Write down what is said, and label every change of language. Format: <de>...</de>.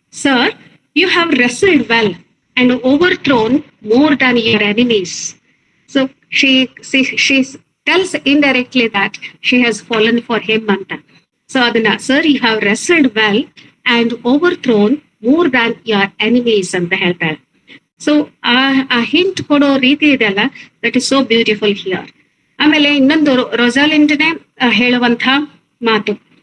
<en>Sir, you have wrestled well and overthrown more than your enemies. So she tells indirectly that she has fallen for him ಅಂತ. So ಅದನ್ನ, sir you have wrestled well and overthrown more than your enemies</en> <kn>ಅಂತ ಹೇಳ್ತಾಳೆ. So ಆ hint ಕೊಡೋ ರೀತಿ ಇದೆಲ್ಲ,</kn> <en>That is so beautiful here.</en> <kn>ಆಮೇಲೆ ಇನ್ನೊಂದು ರೊಸಾಲಿಂಡ್ನೇ ಹೇಳುವಂತ ಮಾತು.</kn>